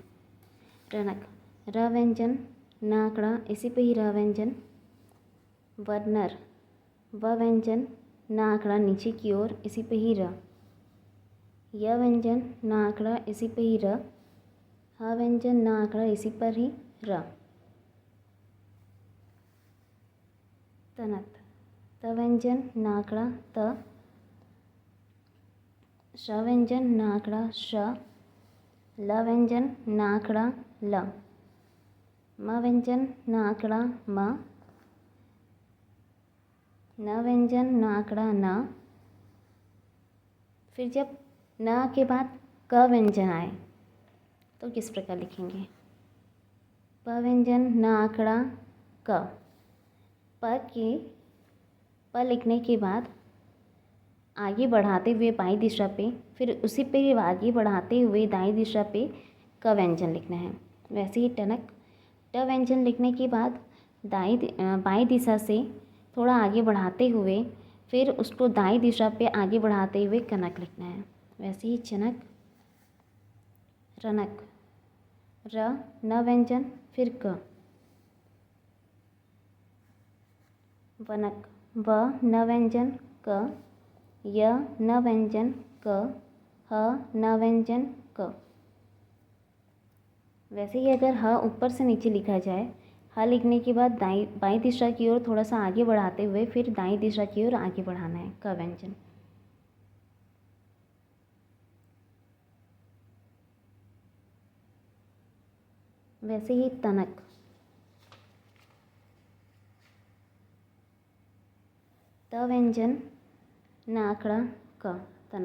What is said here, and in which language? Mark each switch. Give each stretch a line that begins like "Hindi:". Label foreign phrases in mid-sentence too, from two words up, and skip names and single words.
Hindi: रनक, र व्यंजन, न आंकड़ा, इसी पे ही र व्यंजन। वर्नर, व व्यंजन, न आंकड़ा नीचे की ओर, इसी पे ही र। य व्यंजन, न आंकड़ा, इसी पे ही र। ह व्यंजन, न आंकड़ा, इसी पर ही र। तनत, त व्यंजन, न आंकड़ा त। श व्यंजन, न आंकड़ा श। ल व्यंजन, न आंकड़ा ल। म व्यंजन, न आंकड़ा म। न व्यंजन, न आंकड़ा न। फिर जब न के बाद क व्यंजन आए तो किस प्रकार लिखेंगे, प व्यंजन, न आंकड़ा क। प लिखने के बाद आगे बढ़ाते हुए बाईं दिशा पे, फिर उसी पे ही आगे बढ़ाते हुए दाईं दिशा पे क व्यंजन लिखना है। वैसे ही टनक, ट व्यंजन लिखने के बाद बाईं दिशा से थोड़ा आगे बढ़ाते हुए फिर उसको दाईं दिशा पे आगे बढ़ाते हुए कनक लिखना है। वैसे ही चनक, रनक, र, न व्यंजन, फिर क। वनक, व, न व्यंजन, क। य, न व्यंजन, क। ह, न व्यंजन, क। वैसे ही अगर ह ऊपर से नीचे लिखा जाए, ह लिखने के बाद बाईं दिशा की ओर थोड़ा सा आगे बढ़ाते हुए फिर दाईं दिशा की ओर आगे बढ़ाना है, क व्यंजन। वैसे ही तनक, त व्यंजन, न आंकड़ा क, तनक।